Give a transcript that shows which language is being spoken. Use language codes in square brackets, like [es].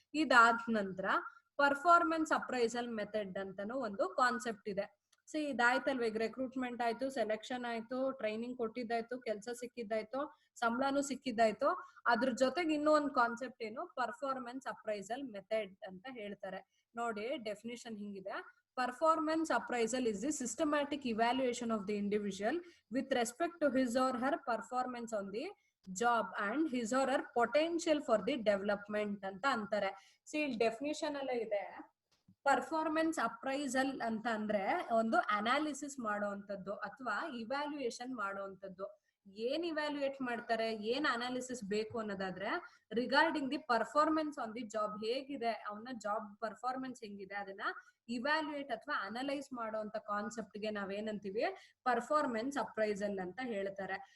[kn] ಇದಾದ ನಂತರ performance appraisal method ಅಂತಾನು ಒಂದು ಕಾನ್ಸೆಪ್ಟ್ ಇದೆ. ಸಿ ಇದಾಯ್ತಲ್ವ, ಈಗ ರೆಕ್ರೂಟ್ಮೆಂಟ್ ಆಯ್ತು, ಸೆಲೆಕ್ಷನ್ ಆಯ್ತು, ಟ್ರೈನಿಂಗ್ ಕೊಟ್ಟಿದ್ದಾಯ್ತು, ಕೆಲಸ ಸಿಕ್ಕಿದ್ದಾಯ್ತು, ಸಂಬಳನೂ ಸಿಕ್ಕಿದ್ದಾಯ್ತು. ಅದ್ರ ಜೊತೆಗೆ ಇನ್ನೂ ಒಂದು ಕಾನ್ಸೆಪ್ಟ್ ಏನು, ಪರ್ಫಾರ್ಮೆನ್ಸ್ ಅಪ್ರೈಸಲ್ ಮೆಥಡ್ ಅಂತ ಹೇಳ್ತಾರೆ. ನೋಡಿ ಡೆಫಿನಿಷನ್ ಹಿಂಗಿದೆ, [en] performance appraisal is the systematic evaluation of the individual with respect to his or her performance on the job and his or her potential for the development [kn] ಅಂತ ಅಂತಾರೆ. C ಇಲ್ಲಿ definition ಎಲ್ಲ ಇದೆ. Performance appraisal ಅಂತ ಅಂದ್ರೆ ಒಂದು analysis ಮಾಡುವಂಥದ್ದು ಅಥವಾ ಇವ್ಯಾಲ್ಯೂಯೇಷನ್ ಮಾಡುವಂಥದ್ದು. ಏನ್ ಇವ್ಯಾಲ್ಯೂಯೇಟ್ ಮಾಡ್ತಾರೆ, ಏನ್ ಅನಾಲಿಸಿಸ್ ಬೇಕು ಅನ್ನೋದಾದ್ರೆ [en] regarding the performance on the job, [kn] ಹೇಗಿದೆ ಅವನ ಜಾಬ್ ಪರ್ಫಾರ್ಮೆನ್ಸ್ ಹೆಂಗಿದೆ ಅದನ್ನ ಇವ್ಯಾಲ್ಯೂಯೇಟ್ ಅಥವಾ ಅನಲೈಸ್ ಮಾಡುವಂತ ಕಾನ್ಸೆಪ್ಟ್ ಗೆ ನಾವೇನಂತೀವಿ, ಪರ್ಫಾರ್ಮೆನ್ಸ್ ಅಪ್ರೈಸಲ್ ಅಂತ ಹೇಳ್ತಾರೆ.